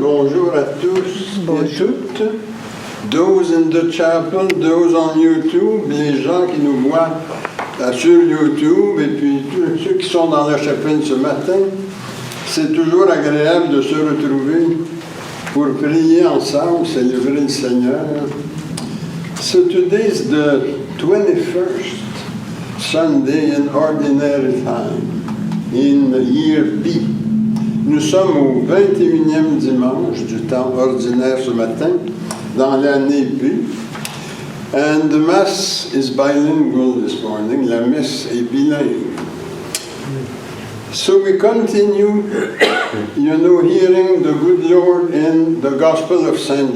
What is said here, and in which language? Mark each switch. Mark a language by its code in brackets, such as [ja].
[fr] Bonjour à tous et toutes. [en] Those in the chapel, those on YouTube, [fr] les gens qui nous voient sur YouTube et puis tous ceux qui sont dans la chapelle ce matin. C'est toujours agréable de se retrouver pour prier ensemble, célébrer le Seigneur. [en] So today is the 21st Sunday in Ordinary Time, in Year B. [fr] Nous sommes au 21e dimanche du temps ordinaire ce matin, dans l'année B. [en] And the Mass is bilingual this morning. [fr] La messe est bilingue. [en] So we continue, hearing the good Lord in the Gospel of St.